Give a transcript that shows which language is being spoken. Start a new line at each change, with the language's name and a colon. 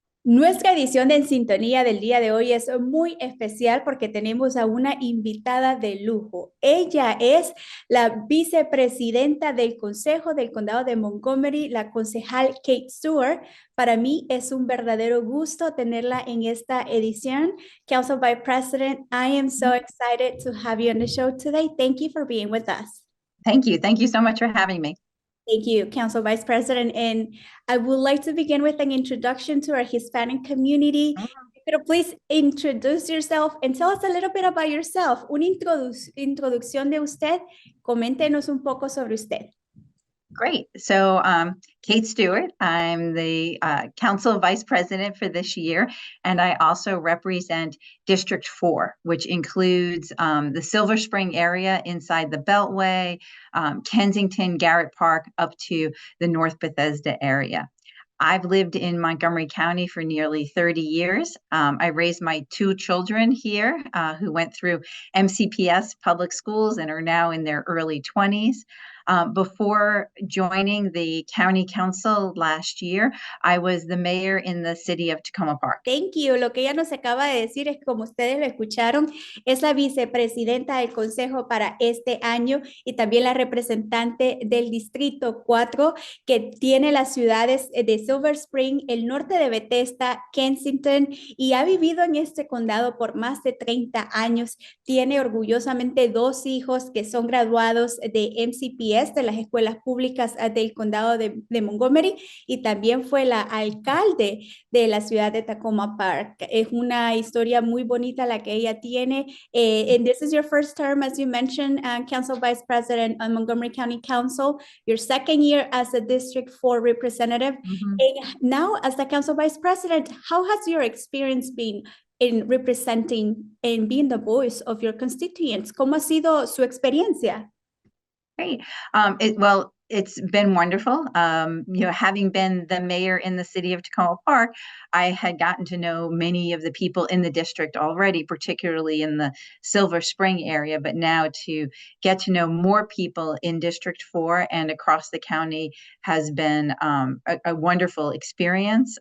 Spanish: Nuestra edición de En Sintonía del día de hoy es muy especial porque tenemos a una invitada de lujo. Ella es la vicepresidenta del Consejo del Condado de Montgomery, la concejal Kate Stewart. Para mí es un verdadero gusto tenerla en esta edición.
English: Council Vice President, I am so excited to have you on the show today. Thank you for being with us. Thank you. Thank you so much for having me. Thank you, Council Vice President. And I would like to begin with an introduction to our Hispanic community.
Spanish: Pero
English: please introduce yourself and tell us a little bit about yourself.
Spanish: Una introducción de usted. Coméntenos un poco sobre usted.
English: Great. So Kate Stewart, I'm the Council Vice President for this year, and I also represent District 4, which includes the Silver Spring area inside the Beltway, Kensington, Garrett Park, up to the North Bethesda area. I've lived in Montgomery County for nearly 30 years. I raised my two children here who went through MCPS public schools and are now in their early 20s. Before joining the county council last year, I was the mayor in the city of Tacoma Park. Thank you.
Spanish: Lo que ella nos acaba de decir es, como ustedes lo escucharon, es la vicepresidenta del consejo para este año y también la representante del distrito 4, que tiene las ciudades de Silver Spring, el norte de Bethesda, Kensington, y ha vivido en este condado por más de 30 años. Tiene orgullosamente 2 hijos que son graduados de MCPS, de las escuelas públicas del condado de Montgomery, y también fue la alcalde de la ciudad de Tacoma Park. Es una historia muy bonita la que ella tiene.
English: And this is your first term, as you mentioned, Council Vice President on Montgomery County Council, your second year as a District 4 representative. And now, as the Council Vice President, how has your experience been in representing and being the voice of your constituents?
Spanish: ¿Cómo ha sido su experiencia?
English: Great. It's been wonderful. Having been the mayor in the city of Tacoma Park, I had gotten to know many of the people in the district already, particularly in the Silver Spring area. But now to get to know more people in District 4 and across the county has been a wonderful experience.